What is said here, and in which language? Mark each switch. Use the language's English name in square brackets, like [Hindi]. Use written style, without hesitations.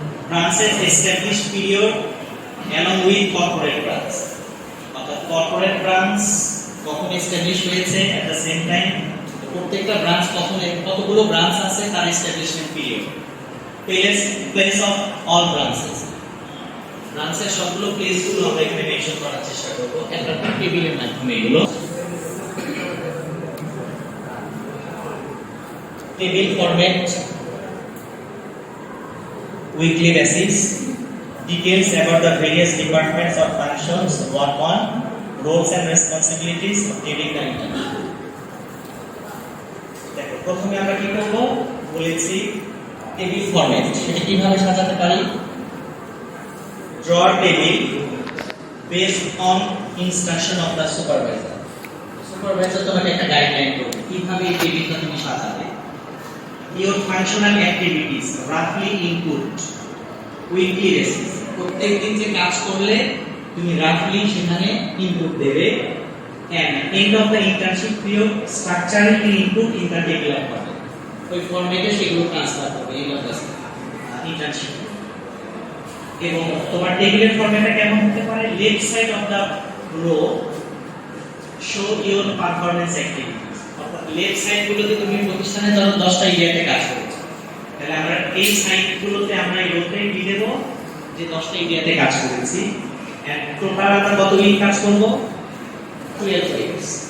[Bangla] ব্রাঞ্চের established period [English] along with corporate branch, [Bangla] corporate branch কখন establish হয়েছে, [English] at the same time [Bangla] প্রত্যেকটা branch কখন, কতগুলো ব্রাঞ্চ আছে, তার establishment period, place of all branches, ব্রাঞ্চের সবগুলো প্লেসগুলো আমরা এখানে মেনশন করার চেষ্টা করব একটা টেবিলের মাধ্যমে। এগুলো [English] Table format, weekly basis, details about the various departments or functions work on, roles and responsibilities of during the internship. [Bangla] দেখো প্রথমে আমরা কি করব বলেছি টেবিল ফরম্যাট, সেটা কিভাবে সাজাতে পারি? [English] draw a table based on instruction of the supervisor. [Bangla] Supervisor তোমাকে একটা গাইডলাইন করবে কিভাবে এই টেবিলটা তুমি সাজাবে। [English] your functional activities roughly input weekly basis, [Bangla] প্রত্যেকদিন যে কাজ করলে তুমি রাফলি সেখানে ইনপুট দেবে, [English] and end of the internship period structural input in the table of content, [Bangla] ওই ফরম্যাটে সেগুলো ট্রান্সফার করবে [English] end of the internship। [Bangla] এবং তোমার টেবিলের ফরম্যাটটা কেমন হতে পারে? [English] left side of the row show your performance activities, [Bangla] অর্থাৎ লেফট সাইড গুলোতে তুমি প্রতিষ্ঠানে ধরো 10টা এরিয়াতে কাজ করছো, তাহলে আমরা এই সাইড গুলোতে আমরা এই রোতে দিয়ে দেব যে 10টা এরিয়াতে কাজ করেছি, এন্ড টোটাল আমরা কতদিন কাজ করব? 12 উইকস।